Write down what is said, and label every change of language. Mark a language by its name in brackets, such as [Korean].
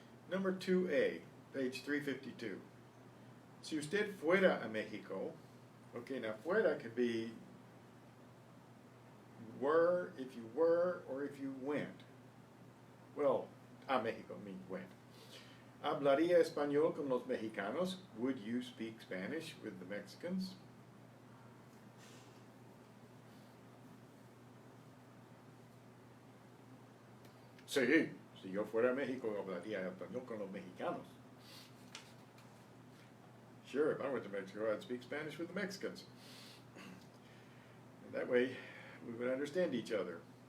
[English] Number 2A, page 352. [Spanish] Si usted fuera a Mexico, [English] okay, now fuera could be were, if you were, or if you went. Well, a Mexico means went. [Spanish] ¿Hablaría español con los mexicanos? [English] Would you speak Spanish with the Mexicans? [Spanish] Sí, si yo fuera a México, hablaría español con los mexicanos. [English] Sure, if I went to Mexico, I'd speak Spanish with the Mexicans. And that way, we would understand each other.